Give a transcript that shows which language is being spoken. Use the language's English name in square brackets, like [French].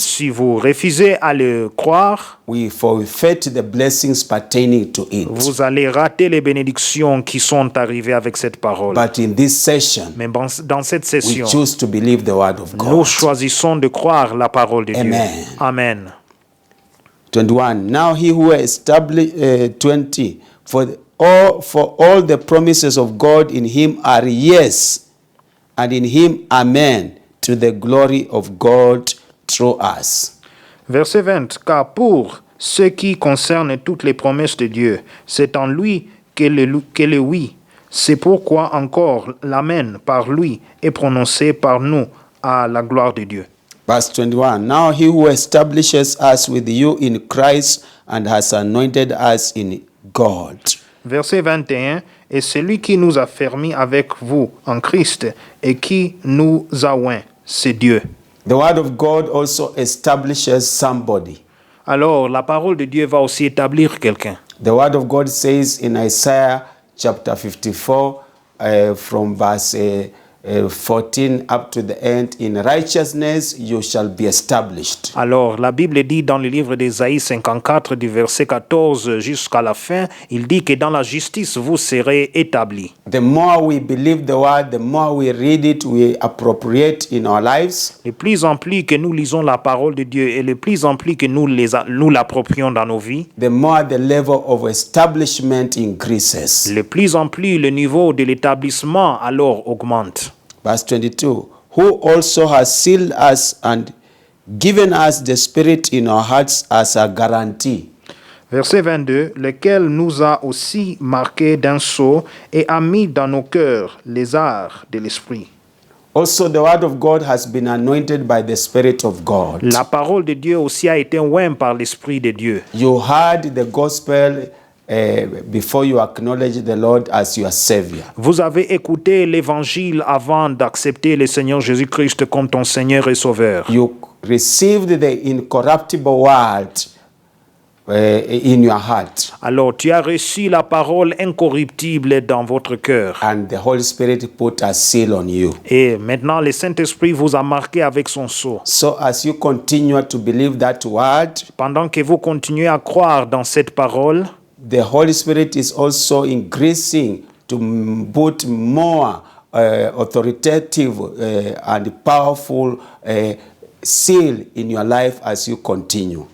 [French] Si vous refusez à le croire, [English] we forfeit the blessings pertaining to it. [French] vous allez rater les bénédictions qui sont arrivées avec cette parole. [English] But in this session, [French] Mais dans cette [English] we [French] session, [English] choose to believe the word of [French] nous [English] God. [French] choisissons de croire la parole de Dieu. [English] Amen. [French] Amen. [English] 21. Now he who established 20 for all the promises of God in him are yes, and in him amen, to the glory of God through us. [French] Verset 20. Car pour ce qui concerne toutes les promesses de Dieu, c'est en lui que le oui. C'est pourquoi encore l'amen par lui est prononcé par nous à la gloire de Dieu. [English] Verse 21. Now he who establishes us with you in Christ and has anointed us in God. [French] Verset 21. Et celui qui nous a fermis avec vous en Christ et qui nous a oints, c'est Dieu. [English] The word of God also establishes somebody. [French] Alors, la parole de Dieu va aussi établir quelqu'un. [English] The word of God says in Isaiah chapter 54, from verse 14 up to the end, in righteousness you shall be established. [French] Alors, la Bible dit dans le livre d'Ésaïe 54, du verset 14 jusqu'à la fin, il dit que dans la justice, vous serez établis. [English] The more we believe the word, the more we read it, we appropriate in our lives, [French] Le plus en plus que nous lisons la parole de Dieu et le plus en plus que nous l'approprions dans nos vies, [English] the more the level of establishment increases. [French] le plus en plus le niveau de l'établissement alors augmente. [English] Verse 22, who also has sealed us and given us the Spirit in our hearts as a guarantee. [French] Verset 22, lequel nous a aussi marqués d'un sceau et a mis dans nos cœurs les arts de l'esprit. [English] Also, the word of God has been anointed by the Spirit of God. [French] La parole de Dieu aussi a été ointe par l'Esprit de Dieu. [English] You heard the gospel before you acknowledge the Lord as your Savior. [French] Vous avez écouté l'évangile avant d'accepter le Seigneur Jésus-Christ comme ton Seigneur et Sauveur. [English] You received the incorruptible word in your heart. [French] Alors tu as reçu la parole incorruptible dans votre cœur. [English] And the Holy Spirit put a seal on you. [French] Et maintenant, le Saint-Esprit vous a marqué avec son sceau. [English] So as you continue to believe that word, [French] Pendant que vous continuez à croire dans cette parole, [English] the Holy Spirit is also increasing to put more authoritative and powerful seal in your life as you continue.